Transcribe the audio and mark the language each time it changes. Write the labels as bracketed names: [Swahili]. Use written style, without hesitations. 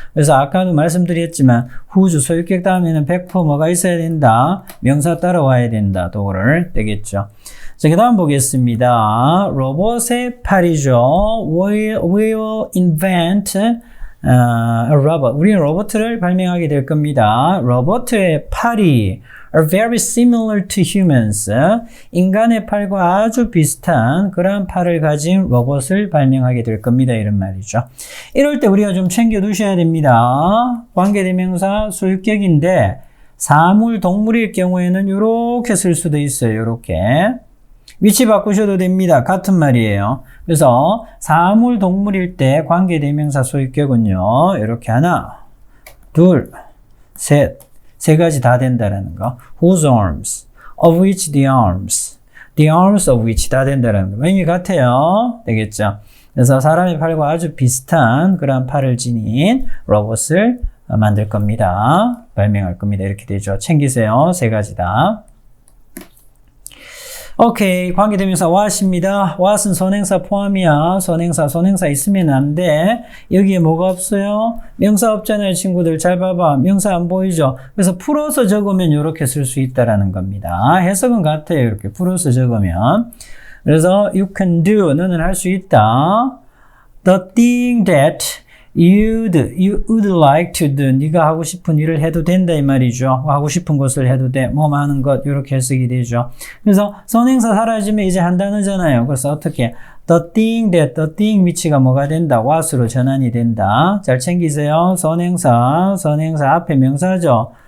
[Korean] 그래서 아까도 말씀드렸지만 whose 소유격 다음에는 100% 뭐가 있어야 된다? 명사 따라와야 된다. 도를 되겠죠. 자, 그 다음 보겠습니다. 로봇의 팔이죠. [English] We'll invent a robot. [Korean] 우리는 로봇을 발명하게 될 겁니다. 로봇의 팔이 [English] are very similar to humans. [Korean] 인간의 팔과 아주 비슷한 그러한 팔을 가진 로봇을 발명하게 될 겁니다. 이런 말이죠. 이럴 때 우리가 좀 챙겨 두셔야 됩니다. 관계대명사 소유격인데 사물, 동물일 경우에는 이렇게 쓸 수도 있어요. 이렇게. 위치 바꾸셔도 됩니다. 같은 말이에요. 그래서 사물, 동물일 때 관계대명사 소유격은요. 이렇게 하나, 둘, 셋, 세 가지 다 된다라는 거. [English] Whose arms, of which the arms of which [Korean] 다 된다라는 거. 의미 같아요. 되겠죠? 그래서 사람의 팔과 아주 비슷한 그런 팔을 지닌 로봇을 만들 겁니다. 발명할 겁니다. 이렇게 되죠. 챙기세요. 세 가지 다. 오케이. 관계대명사 what입니다. what은 선행사 포함이야. 선행사 있으면 안 돼. 여기에 뭐가 없어요? 명사 없잖아요, 친구들. 잘 봐봐. 명사 안 보이죠? 그래서 풀어서 적으면 이렇게 쓸 수 있다라는 겁니다. 해석은 같아요. 이렇게 풀어서 적으면. 그래서 [English] you can do, [Korean] 너는 할 수 있다. [English] The thing that you would like to do. [Korean] 네가 하고 싶은 일을 해도 된다 이 말이죠. 하고 싶은 것을 해도 돼. 뭐뭐 하는 것 이렇게 해석이 되죠. 그래서 선행사 사라지면 이제 한 단어잖아요. 그래서 어떻게 the thing 위치가 뭐가 된다? what으로 전환이 된다. 잘 챙기세요. 선행사 앞에 명사죠.